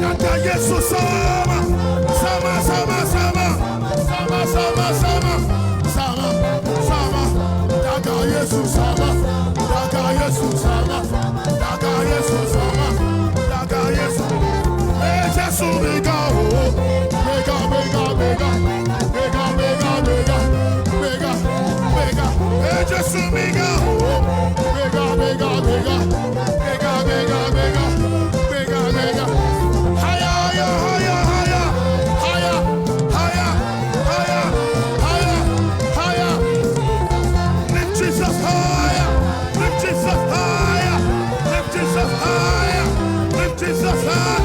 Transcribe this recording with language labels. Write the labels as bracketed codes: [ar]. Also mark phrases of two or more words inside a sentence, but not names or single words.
[ha] Daga Yesu sama. Sama, sama, sama. Sama, sama, sama. Sama, sama. Daga Yesu sama. Daga Yesu sama. Daga Yesu sama. Daga Yesu. Eh, Yesu mega oh. Mega, mega, mega. Mega, mega, mega. Mega, mega. Eh, Yesu mega oh. Mega, mega, mega. Mega, mega, mega. Mega, mega. [en] Higher, higher, higher, higher. Higher, higher, higher, higher, higher. Lift Jesus higher. Lift Jesus higher. Lift Jesus higher. Lift Jesus higher.